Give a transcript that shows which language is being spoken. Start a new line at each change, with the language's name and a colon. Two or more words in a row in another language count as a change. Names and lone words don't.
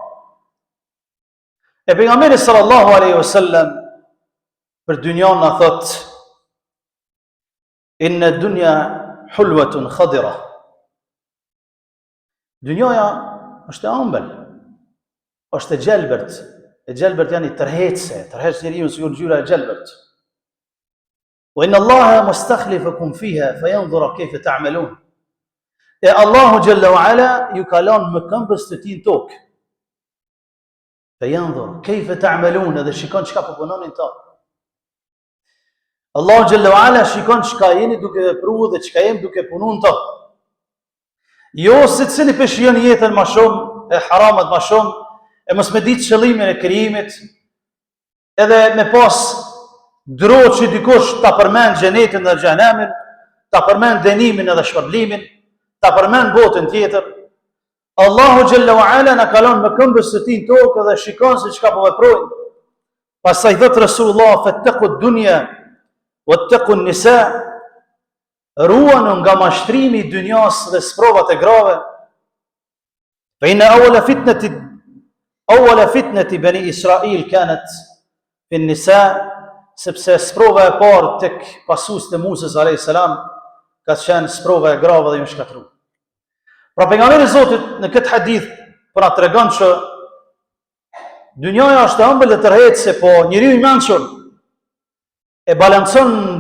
Albanian: E pejgamberi
Arabic: صلى الله عليه وسلم
Albanian: për dynjën na thot:
Arabic: إن الدنيا حلوة خضرة.
Albanian: Dynjaja është e ëmbël, është e gjelbërt. E gjelbërt janë i tërheqse, tërheq njeriu si ngjyra e gjelbërt.
Arabic: وإن الله مستخلفكم فيها فينظر كيف تعملون.
Albanian: E Allahu
Arabic: جل وعلا
Albanian: ju ka lënë më këmbës të tij në tokë.
Arabic: فينظر كيف تعملون,
Albanian: edhe shikon çka po punonin ta. Allahu
Arabic: جل وعلا
Albanian: shikon çka jeni duke vepruar dhe çka jemi duke punuar ta. Jo se cili peshion jetën më shumë, e haramat më shumë, e mos me ditë qëllimin e krijimit, edhe me pas dro që dikush ta përmend xhenetin dhe xhehenamin, ta përmend dënimin edhe shpërblimin, ta përmend botën tjetër. Allahu
Arabic: جل وعلا
Albanian: na kalon me këmbës së tij në tokë dhe shikon se çka po veprojnë. Pastaj thot Rasulullah:
Arabic: "فاتقوا الدنيا واتقوا النساء."
Albanian: Ruani nga mashtrimi i dynjas dhe sprovat e grave.
Arabic: فإن أول فتنة بني إسرائيل كانت في النساء,
Albanian: sepse sprova e parë tek pasuesit e Musës
Arabic: عليه السلام
Albanian: ka qenë sprova e grave dhe ju shkatru. Pra pejgamberi i Zotit në këtë hadith po na tregon që dynjaja është e ëmbël dhe tërheqëse, po njeriu i mençur e balancon